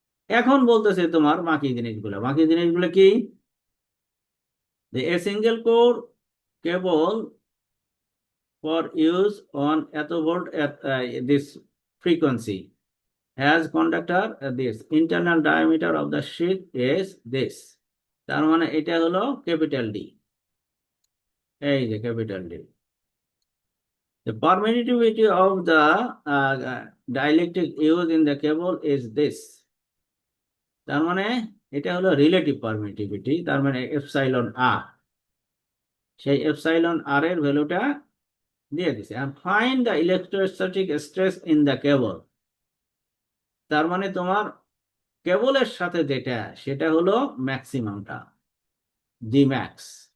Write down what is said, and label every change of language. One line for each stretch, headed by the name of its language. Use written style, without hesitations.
Bangla: এখন বলতেছে তোমার বাকি জিনিসগুলো কি,
English: a single core cable for use on eto volt at this frequency has conductor this internal diameter of the sheath is this।
Bangla: তার মানে এটা হলো ক্যাপিটাল ডি, এই যে capital D.
English: The permittivity of the dielectric used in the cable is this।
Bangla: তার মানে এটা হলো রিলেটিভ পারমিটিভিটি, তার মানে এপসাইলন আর, সেই এপসাইলন আর এর ভ্যালুটা দিয়ে দিছে। আর
English: find the electrostatic stress in the cable,
Bangla: তার মানে তোমার কেবলের সাথে যেটা সেটা হলো ম্যাক্সিমামটা, জি ম্যাক্স।